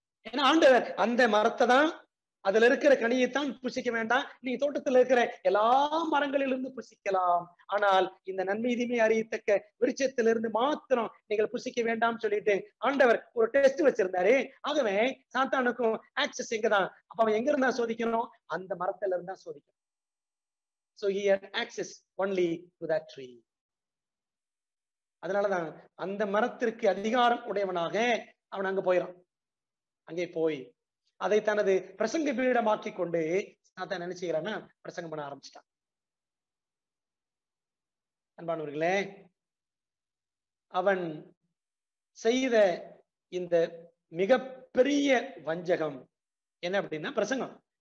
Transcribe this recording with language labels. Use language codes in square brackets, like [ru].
[ta] ஏன்னா ஆண்டவர் அந்த மரத்தை தான், அதுல இருக்கிற கனியைத்தான் புசிக்க வேண்டாம், நீ தோட்டத்தில் இருக்கிற எல்லா மரங்களிலிருந்து புசிக்கலாம், ஆனால் இந்த நன்மை தீமை அறியத்தக்க விருட்சத்திலிருந்து மாத்திரம் நீங்கள் புசிக்க வேண்டாம் சொல்லிட்டு ஆண்டவர் ஒரு டெஸ்ட் வச்சிருந்தாரு. ஆகவே சாத்தானுக்கும் ஆக்சஸ் எங்கதான், அப்ப அவன் எங்க இருந்தா சோதிக்கணும்? அந்த மரத்துல இருந்தா சோதிக்கணும். [en] So he had access only to that tree. [ta] அதனாலதான் அந்த மரத்திற்கு அதிகாரம் உடையவனாக அவன் அங்க போயிடான். அங்கே போய் அதை தனது பிரசங்க பீடமாக்கி கொண்டு சாத்தான் என்ன செய்யறான்னா பிரசங்கம் பண்ண ஆரம்பிச்சிட்டான். அன்பானவர்களே, அவன் செய்த இந்த மிகப்பெரிய வஞ்சகம் என்ன அப்படின்னா பிரசங்கம்.